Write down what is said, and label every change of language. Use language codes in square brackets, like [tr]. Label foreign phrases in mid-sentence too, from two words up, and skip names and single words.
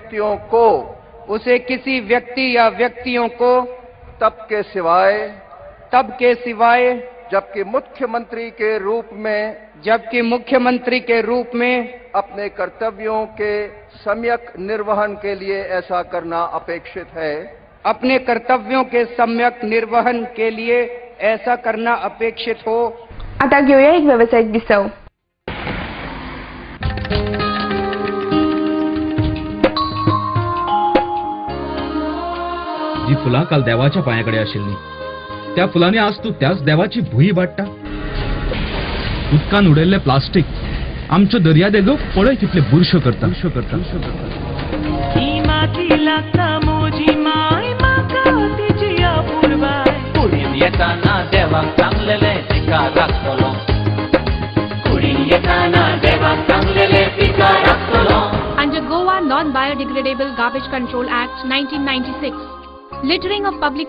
[hi] व्यक्तियों को तब के सिवाय जबकि मुख्यमंत्री के रूप में अपने कर्तव्यों के सम्यक निर्वहन के लिए ऐसा करना अपेक्षित हो. [kok] आता घेऊया एक व्यावसायिक विसव. जी फुलां काल देवाच्या पांयाकडे आशिल्लीं त्या फुलांनी आज तूं त्याच देवाची भुई वाडटा. उदकान उडयल्लें प्लास्टीक आमच्यो दर्या देगो पळय कितले बुरश्यो करता. [en] Under Goa Non-Biodegradable Garbage Control Act 1996, littering of public